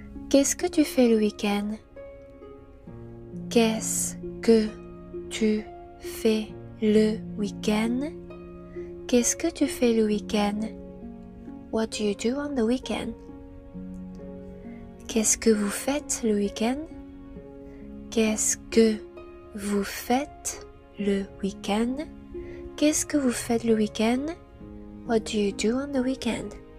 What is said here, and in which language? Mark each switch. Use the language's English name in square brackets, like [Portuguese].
[French] Qu'est-ce que tu fais le week-end? Qu'est-ce que tu fais le week-end? Qu'est-ce que tu fais le week-end? [English] What do you do on the weekend? [French] Qu'est-ce que vous faites le week-end? Qu'est-ce que vous faites le week-end? Qu'est-ce que vous faites le week-end? [English] What do you do on the weekend?